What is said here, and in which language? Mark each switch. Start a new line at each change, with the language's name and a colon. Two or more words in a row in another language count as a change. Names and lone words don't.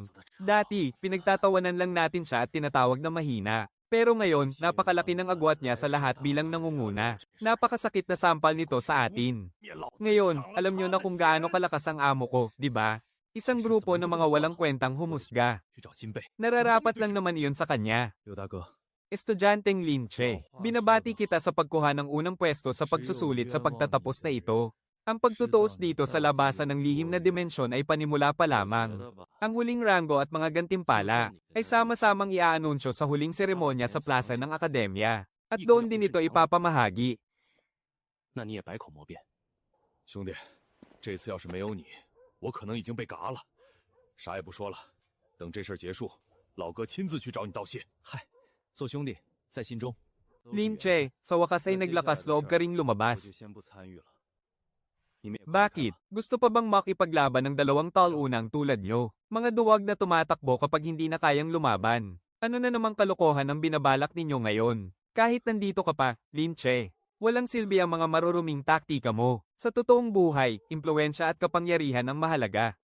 Filipino: Dati, pinagtatawanan lang natin siya at tinatawag na mahina. Pero ngayon, napakalaki ng agwat niya sa lahat bilang nangunguna. Napakasakit na sampal nito sa atin. Ngayon, alam niyo na kung gaano kalakas ang amo ko, di ba? Isang grupo ng mga walang kwentang humusga.
Chinese: 去找金贝。
Filipino: Nararapat lang naman iyon sa kanya.
Chinese: 刘大哥，
Filipino: Estudyanteng Lin Che, binabati kita sa pagkuha ng unang pwesto sa pagsusulit sa pagtatapos na ito. Ang pagtutuos dito sa labasan ng lihim na dimensyon ay panimula pa lamang. Ang huling ranggo at mga gantimpala ay sama-samang iaanunsyo sa huling seremonya sa plaza ng akademya. At doon din ito ipapamahagi.
Chinese: 那你也百口莫辩。兄弟，这次要是没有你，我可能已经被嘎了。啥也不说了，等这事儿结束，老哥亲自去找你道谢。嗨，做兄弟在心中。
Filipino: Lin Che, sa wakas ay naglakas loob ka ring
Chinese: 我就
Filipino: lumabas.
Chinese: 先不参与了。
Filipino: Bakit? Gusto pa bang makipaglaban ng 2 talunang tulad nyo? Mga duwag na tumatakbo kapag hindi na kayang lumaban. Ano na namang kalokohan ang binabalak ninyo ngayon? Kahit nandito ka pa, Lin Che. Walang silbi ang mga maruruming taktika mo. Sa totoong buhay, impluwensya at kapangyarihan ang mahalaga.